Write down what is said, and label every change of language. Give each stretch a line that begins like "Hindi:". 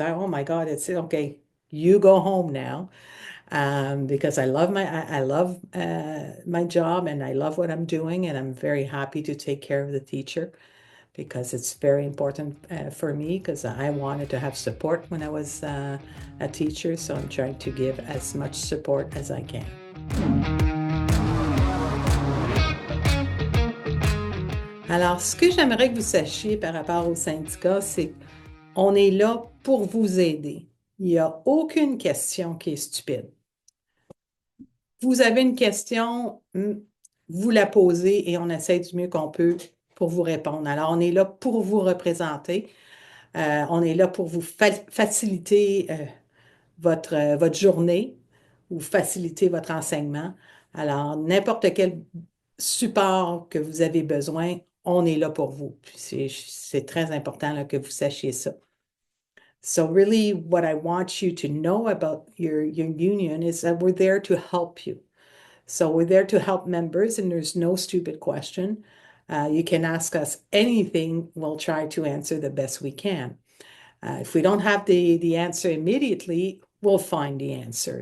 English: Oh my God, it's okay. You go home now, because I love my job and I love what I'm doing, and I'm very happy to take care of the teacher because it's very important for me because I wanted to have support when I was a teacher, so I'm trying to give as much support as I can.
French: Alors, ce que j'aimerais que vous sachiez par rapport au syndicat, c'est qu'on est là pour vous aider. Il n'y a aucune question qui est stupide. Vous avez une question, vous la posez et on essaie du mieux qu'on peut pour vous répondre. Alors, on est là pour vous représenter. On est là pour vous faciliter votre journée ou faciliter votre enseignement. Alors, n'importe quel support que vous avez besoin, on est là pour vous. C'est très important là, que vous sachiez ça.
English: So really, what I want you to know about your union is that we're there to help you. So we're there to help members, and there's no stupid question. You can ask us anything. We'll try to answer the best we can. If we don't have the answer immediately, we'll find the answer.